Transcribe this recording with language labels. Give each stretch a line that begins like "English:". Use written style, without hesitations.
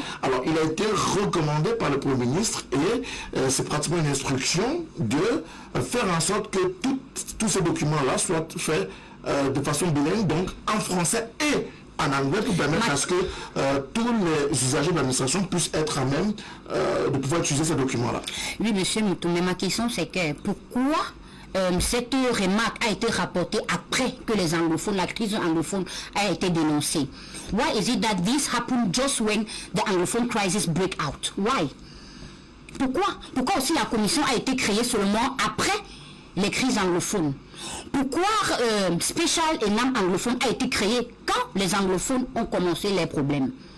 French: Alors il a été recommandé par le Premier ministre et c'est pratiquement une instruction de faire en sorte que tous ces documents-là soient faits de façon bilingue, donc en français et en anglais, pour permettre à ce que tous les usagers de l'administration puissent être à même de pouvoir utiliser ces documents-là. Oui, monsieur Moutou, mais ma question c'est que pourquoi cette remarque a été rapportée après que les anglophones, la crise anglophone a été dénoncée?
English: Why is it that this happened just when the anglophone crisis break out? Why?
French: Pourquoi aussi la commission a été créée seulement après les crises anglophones? Pourquoi Special Enam anglophone a été créé quand les anglophones ont commencé les problèmes?